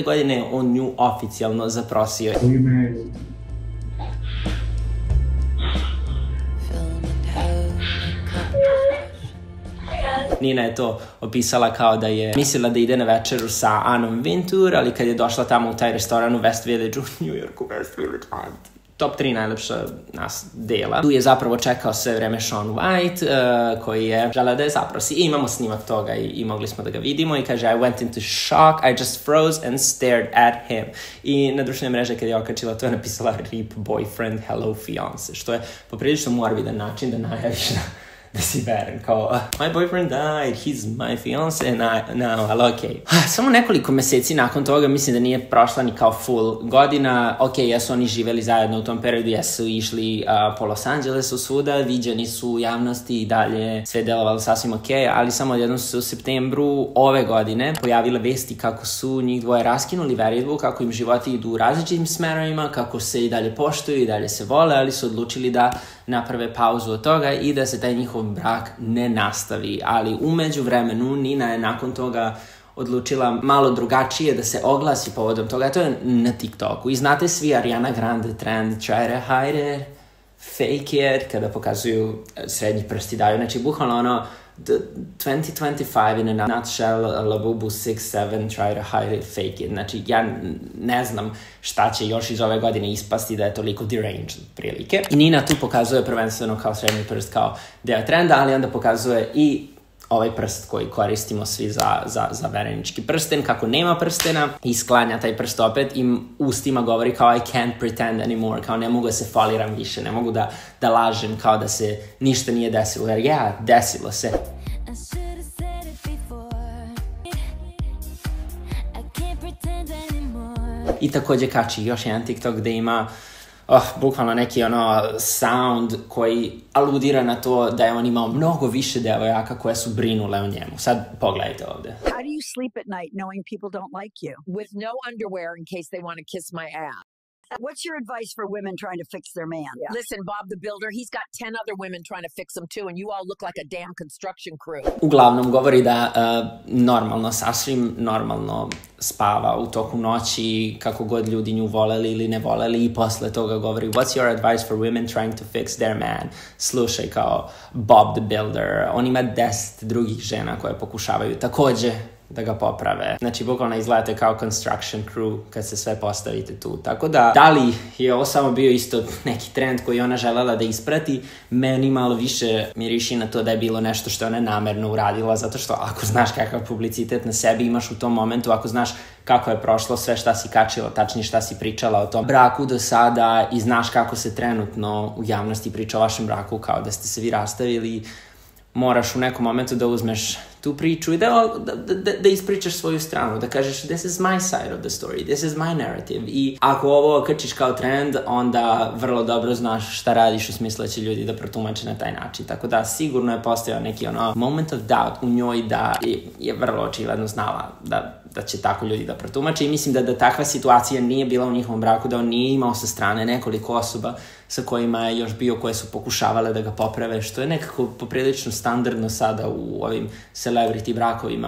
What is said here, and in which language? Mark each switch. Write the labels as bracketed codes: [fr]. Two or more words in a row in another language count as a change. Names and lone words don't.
[sr] godine on nju oficijalno zaprosio. Nina je to opisala kao da je mislila da ide na večeru sa Annom Wintour, ali kad je došla tamo u taj restoran u West Village u New Yorku, West Village, top 3 najlepša dela. Tu je zapravo čekao sve vreme Shaun White, koji je želeo da je zaprosi. I imamo snimak toga i mogli smo da ga vidimo i kaže [en] I went into shock, I just froze and stared at him. [sr] I na društvenoj mreži kad je okačila to je napisala [en] RIP boyfriend, hello fiance, [sr] što je poprilično morbidan način da najaviš da si veren, kao [en] my boyfriend died, he's my fiance now, [sr] ali okej. Samo nekoliko meseci nakon toga, mislim da nije prošla ni kao full godina, okej, jesu oni živeli zajedno u tom periodu, jesu išli po Los Angelesu svuda, viđeni su u javnosti i dalje, sve delovalo sasvim okej, ali samo odjednom su se u septembru ove godine pojavile vesti kako su njih dvoje raskinuli veridbu, kako im životi idu u različitim smerovima, kako se i dalje poštuju i dalje se vole, ali su odlučili da naprave pauzu od toga i da se taj njihov brak ne nastavi, ali u međuvremenu Nina je nakon toga odlučila malo drugačije da se oglasi povodom toga, to je na TikToku. I znate svi Ariana Grande trend, [en] try to hide it, fake it, [sr] kada pokazuju srednji prsti daju, znači bukvalno ono 2025 [en] in a nutshell, [sr] Labubu 6-7, [en] try to hide it, fake it. [sr] Znači, ja ne znam šta će još iz ove godine ispasti da je toliko deranged prilike. I Nina tu pokazuje prvenstveno kao srednji prst, kao deo trenda, ali onda pokazuje i ovaj prst koji koristimo svi za verenički prsten, kako nema prstena i sklanja taj prst opet i ustima govori kao [en] I can't pretend anymore, [sr] kao ne mogu da se faliram više, ne mogu da lažem kao da se ništa nije desilo, jer desilo se. I također kači još jedan TikTok gde ima bukvalno neki sound koji aludira na to da je on imao mnogo više devojaka koje su brinule o njemu. Sad pogledajte ovde. [en] How do you sleep at night knowing people don't like you? With no underwear in case they want to kiss my ass. What's your advice for women trying to fix their man? Yeah. Listen, Bob the Builder, he's got 10 other women trying to fix him too, and you all look like a damn construction crew. [sr] Uglavnom govori da normalno, sasvim normalno spava u toku noći, kako god ljudi nju voleli ili ne voleli, i posle toga govori [en] what's your advice for women trying to fix their man? [sr] Slušaj, kao Bob the Builder. On ima 10 drugih žena koje pokušavaju takođe da ga poprave. Znači, bukvalno izgledate kao [en] construction crew [sr] kad se sve postavite tu. Tako da li je ovo samo bio isto neki trend koji ona želela da isprati, meni malo više miriši na to da je bilo nešto što ona namerno uradila, zato što ako znaš kakav publicitet na sebi imaš u tom momentu, ako znaš kako je prošlo sve šta si kačila, tačnije šta si pričala o tom braku do sada i znaš kako se trenutno u javnosti priča o vašem braku kao da ste se vi rastavili, moraš u nekom momentu da uzmeš tu priču i da ispričaš svoju stranu, da kažeš [en] this is my side of the story, this is my narrative. [sr] I ako ovo krčiš kao trend, onda vrlo dobro znaš šta radiš u smislu da će ljudi da protumače na taj način. Tako da sigurno je postojao neki [en] moment of doubt [sr] u njoj da je vrlo očigledno znala da će tako ljudi da protumače i mislim da takva situacija nije bila u njihovom braku, da on nije imao sa strane nekoliko osoba sa kojima je još bio, koje su pokušavale da ga poprave, što je nekako poprilično standardno sada u ovim celebrity brakovima.